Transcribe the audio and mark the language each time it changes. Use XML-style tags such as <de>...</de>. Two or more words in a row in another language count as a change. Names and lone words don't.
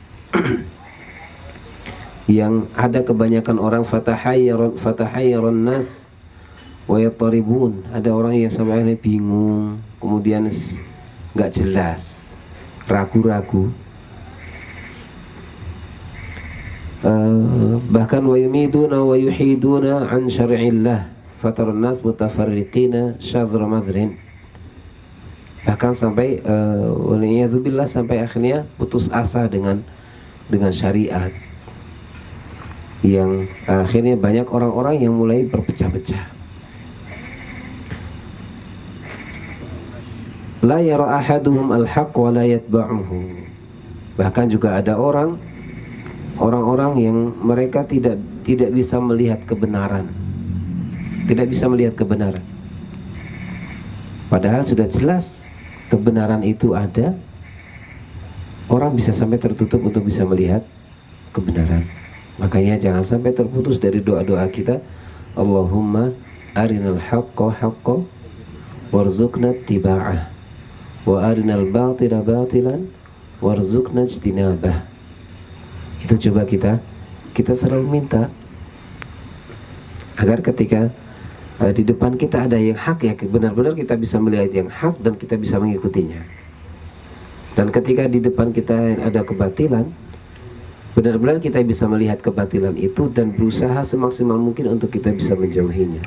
<id>Yang ada kebanyakan orang</id> <ar>فتحير الناس ويضطربون,</ar> <id>ada orang yang sampai bingung, kemudian nggak jelas, ragu-ragu,</id> <ar>bahkan ويميدون ويحيدون عن شرع الله فترى الناس متفرقين شذر مذر,</ar> <id>bahkan sampai waliyadzubillah sampai akhirnya putus asa dengan syariat, yang akhirnya banyak orang-orang yang mulai berpecah-pecah.</id> <ar>لا يرى أحدهم الحق ولا يتبعه.</ar> <id>Bahkan juga ada orang-orang yang mereka tidak bisa melihat kebenaran. Tidak bisa melihat kebenaran. Padahal sudah jelas kebenaran itu ada. Orang bisa sampai tertutup untuk bisa melihat kebenaran. Makanya jangan sampai terputus dari doa-doa kita.</id> <ar>اللهم أرنا الحق حقا وارزقنا اتباعه وأرنا الباطل باطلا وارزقنا اجتنابه.</ar> <id>Itu coba kita selalu minta agar ketika di depan kita ada yang hak, ya benar-benar kita bisa melihat yang hak dan kita bisa mengikutinya. Dan ketika di depan kita ada kebatilan, benar-benar kita bisa melihat kebatilan itu dan berusaha semaksimal mungkin untuk kita bisa menjauhinya.</id>